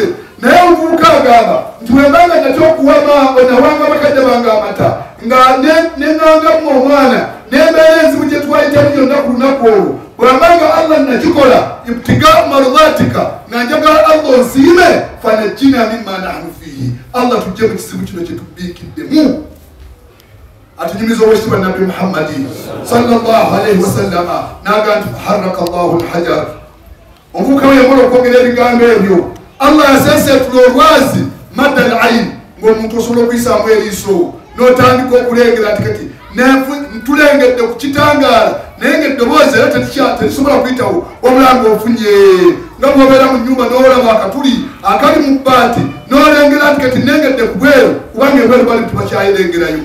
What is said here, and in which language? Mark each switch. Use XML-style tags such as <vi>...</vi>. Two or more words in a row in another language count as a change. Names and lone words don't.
<lg>Naye omuvubuka agamba nti wembanga natya okuwa maama nawanga bakadde bange amata nga neŋŋangamu omwana n'embeera enzibu gye twayitamu yonna ku lunaku olwo bwambanga Allah nakikola</lg> <ar>ابتغاء مرضاتك</ar> <lg>nga njagala Allah onsiime</lg> <ar>فنجنا مما نحن فيه.</ar> <lg>Allah tujje mu kizibu kino kye tubiikiddemu. Atunyumiza owekitiibwa Nabbi Muhammadi</lg> <ar>صلى الله عليه وسلم</ar> <lg>n'agaa nti</lg> <ar>فحرك الله الحجر.</ar> <lg>Omuvubuka we yamala okwogera ebigambo ebyo Allah yaseeseetula olwazi</lg> <ar>مد العين</ar> <lg>ng'omuntu osobola okuyisaamu eriiso n'otandika okulengera nti kati ntulengedde ku kitangaala naye ng'eddoboozi era terisobola kuyitawo wabula ng'ofunye nga bw'obeera mu nnyumba n'olaba akatuli akali mu bbaati n'olengera nti kati nengedde ku bweru kubanga ebweru bali tubakyayirengerayo.</lg>